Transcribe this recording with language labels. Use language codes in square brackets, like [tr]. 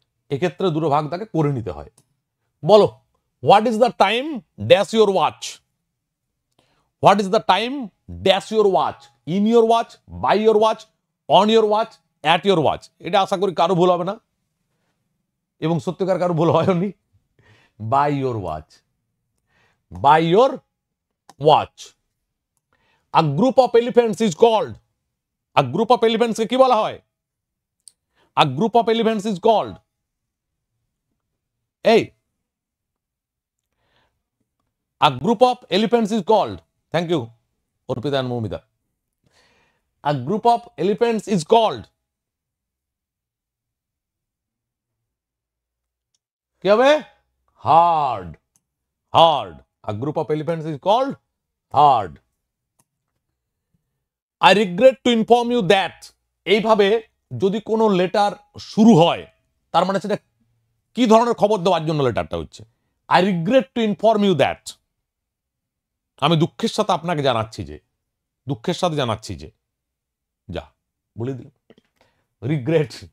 [bn] এক্ষেত্রে দুটো ভাগ তাকে করে নিতে হয়। [en] বলো, what is the time dash your watch, what is the time dash your watch, in your watch, by your watch, on your watch, at your watch. [bn] এটা আশা করি কারো ভুল হবে না, এবং সত্যিকার কারো ভুল হয়নি। [en] By your watch, by your watch. A group of elephants is called, a group of elephants [bn] কে কি বলা হয়? [en] a group of elephants is called, এই a group of elephants is called, thank you Orpita and Momita, a group of elephants is called [bn] কি হবে? [en] herd, herd, a group of elephants is called herd. I regret to inform you that, [bn] এইভাবে যদি কোনো letter শুরু হয় তার মানে সেটা কি ধরনের খবর দেওয়ার জন্য লেটারটা হচ্ছে। [en] I regret to inform you that, [bn] আমি দুঃখের সাথে আপনাকে জানাচ্ছি যে, দুঃখের সাথে জানাচ্ছি যে, যা বলে দিল রিগ্রেট।